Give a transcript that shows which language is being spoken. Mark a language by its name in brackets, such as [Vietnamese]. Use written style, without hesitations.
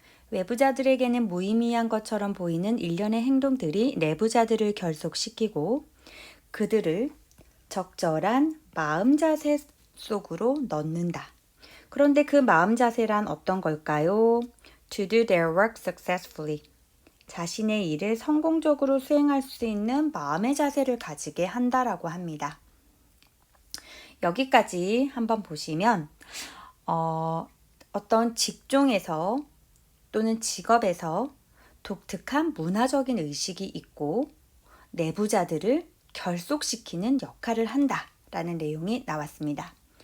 [Korean] 외부자들에게는 무의미한 것처럼 보이는 일련의 행동들이 내부자들을 결속시키고 그들을 적절한 마음 자세 속으로 넣는다. 그런데 그 마음 자세란 어떤 걸까요? [English] To do their work successfully. [Korean] 자신의 일을 성공적으로 수행할 수 있는 마음의 자세를 가지게 한다라고 합니다. 여기까지 한번 보시면 어떤 직종에서 또는 직업에서 독특한 문화적인 의식이 있고 내부자들을 결속시키는 역할을 한다라는 내용이 나왔습니다.